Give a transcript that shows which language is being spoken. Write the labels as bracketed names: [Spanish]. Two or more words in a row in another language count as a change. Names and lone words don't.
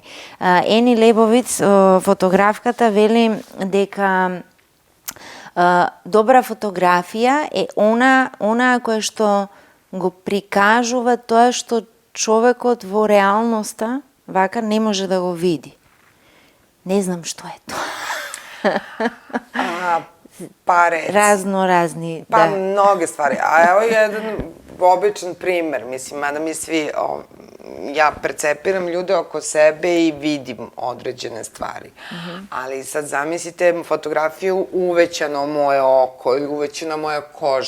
[Macedonian] Ени Лебовиц, фотографката, вели дека добра фотографија е она која што го прикажува тоа што човекот во реалноста вака не може да го види. Не знам што е тоа. Разни, [Serbian] Pa [Macedonian] да. [Serbian] mnoge stvari. A evo jedan običan primer, mislim, mada mi svi, ja percepiram ljude oko sebe i vidim određene stvari. Ali sad zamislite fotografiju uvećano moje oko ili uvećana moja koža.